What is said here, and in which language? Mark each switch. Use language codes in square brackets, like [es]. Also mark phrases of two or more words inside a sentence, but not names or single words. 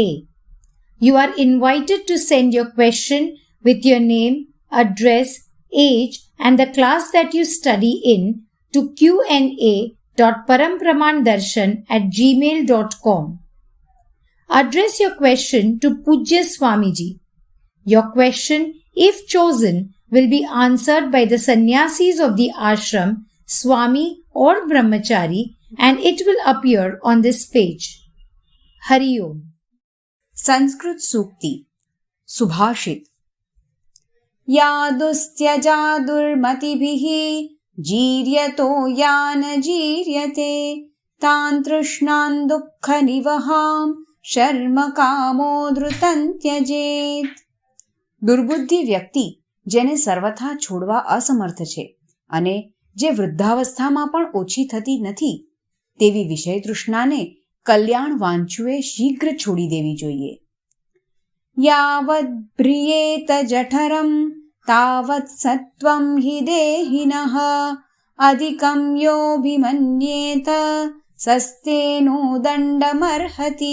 [en] You are invited to send your question with your name, address, age and the class that you study in to qa.parampramandarshan@gmail.com. Address your question to Pujya Swamiji. Your question, if chosen, will be answered by the sannyasis of the ashram, Swami or Brahmachari, and it will appear on this page. [sa] हरि ओम. संस्कृत सूक्ति सुभाषित या दुस्त्यजा दुर्मतिभिः जीर्यतो या न जीर्यते तान् तृष्णान् दुःखनिवहां शर्म कामो धृतं त्यजेत्. [gu] દુર્બુદ્ધિ વ્યક્તિ જેને સર્વથા છોડવા અસમર્થ છે અને જે વૃદ્ધાવસ્થામાં પણ ઓછી થતી નથી તેવી વિષય તૃષ્ણાને કલ્યાણ વાંચુએ શીઘ્ર છોડી દેવી જોઈએ. [sa] यावद भ्रियेत जठरम तावत सत्वम हि देहिनः अधिकम योभिमन्येत सस्तेनो दंडमर्हति.